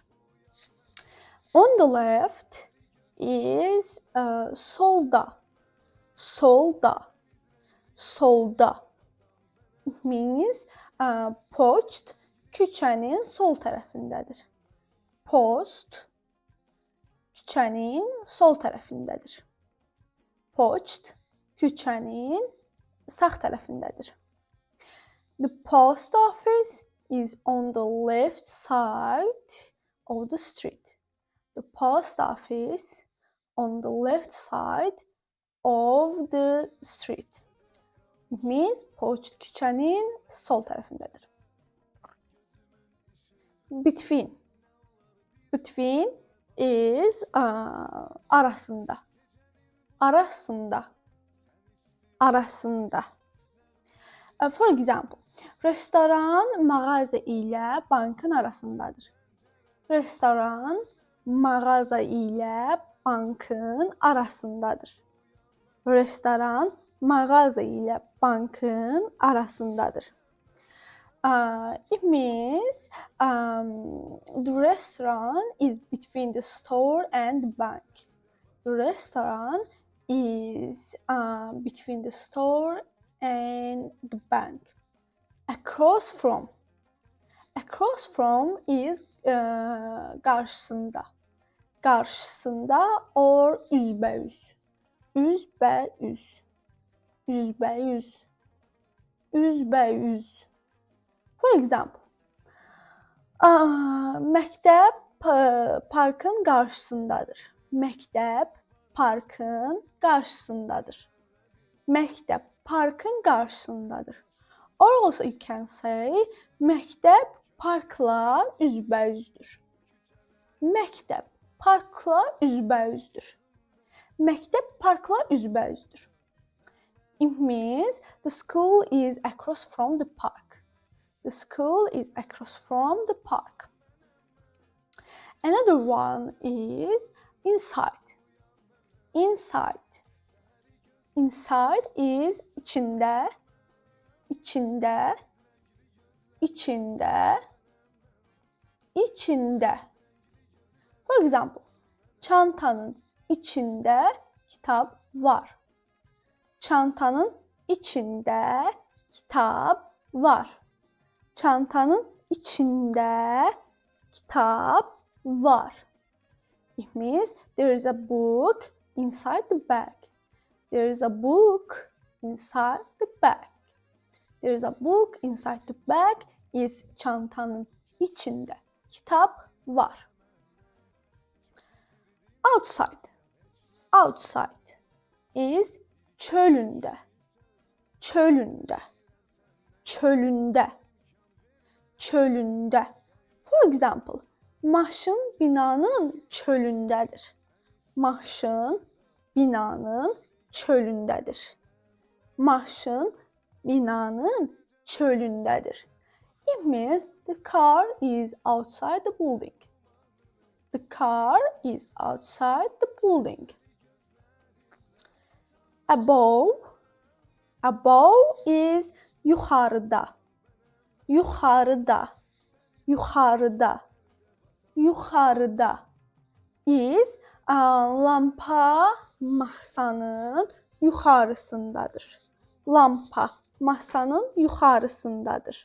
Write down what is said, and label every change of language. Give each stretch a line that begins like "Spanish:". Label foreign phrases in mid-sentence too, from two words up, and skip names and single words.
English: On the left is solda.
Azerbaijani: Solda. Solda.
English: It means
Azerbaijani: poçt küçənin sol tərəfindədir. Post küçənin sol tərəfindədir. Poçt küçənin sağ tərəfindədir.
English: The post office is on the left side of the street. The post office on the left side of the street. It means
Azerbaijani: poçt küçənin sol tərəfindədir.
English: Between. Between is arasında.
Azerbaijani: Arasında. Arasında.
English: For example,
Azerbaijani: restoran mağaza ilə bankın arasındadır. Restoran mağaza ilə bankın arasındadır. Restoran mağaza ilə bankın arasındadır.
English: It means the restaurant is between the store and the bank. The restaurant is between the store and the bank. Across from. Across from is qarşısında.
Azerbaijani: Qarşısında or üzbəüz. Üzbəüz. Üzbəüz. Üzbəüz.
English: For example,
Azerbaijani: məktəb parkın qarşısındadır. Məktəb parkın qarşısındadır. Məktəb parkın qarşısındadır.
English: Or also you can say,
Azerbaijani: məktəb parkla üzbəüzdür. Məktəb parkla üzbəüzdür. Məktəb parkla üzbəüzdür.
English: It means the school is across from the park. The school is across from the park. Another one is inside. Inside. Inside is
Azerbaijani: içində, içində, içində, içində.
English: For example,
Azerbaijani: çantanın içində kitab var. Çantanın içində kitab var. Çantanın içində kitab var.
English: It means there is a book inside the bag. There is a book inside the bag. There is a book inside the bag is
Azerbaijani: çantanın içində kitap var.
English: Outside. Outside is çölündə.
Azerbaijani: Çölündə. Çölündə. Çölündə.
English: For example,
Azerbaijani: maşın binanın çölündədir. Maşın binanın çölündədir. Maşın binanın çölündədir.
English: It means the car is outside the building. The car is outside the building. Above. Above is yuxarıda.
Azerbaijani: Yuxarıda. Yuxarıda. Yuxarıda is lampa masanın yuxarısındadır. Lampa masanın yuxarısındadır.